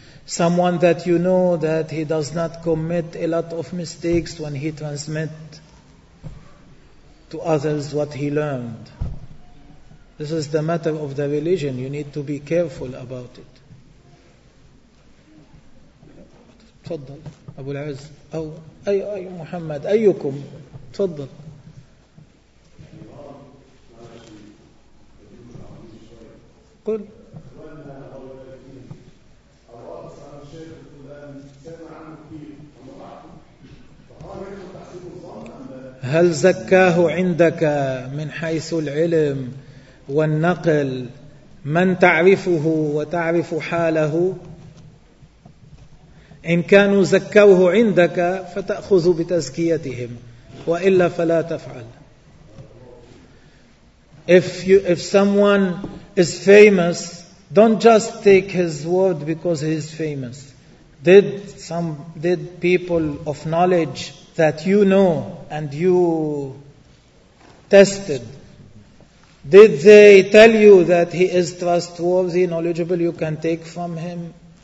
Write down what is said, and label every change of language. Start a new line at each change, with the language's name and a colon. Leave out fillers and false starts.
English: Someone that you know that he does not commit a lot of mistakes when he transmits to others what he learned. This is the matter of the religion. You need to be careful about it.
Arabic: تفضل أبو العز أو أي محمد أيكم تفضل. قل هل زكاه عندك من حيث العلم والنقل من تعرفه وتعرف حاله؟ إن كانوا زكوه عندك فتأخذ بتزكيتهم، وإلا فلا تفعل.
English: If someone is famous, don't just take his word because he is famous. Did people of knowledge that you know and you tested, did they tell you that he is trustworthy, knowledgeable, you can take from him?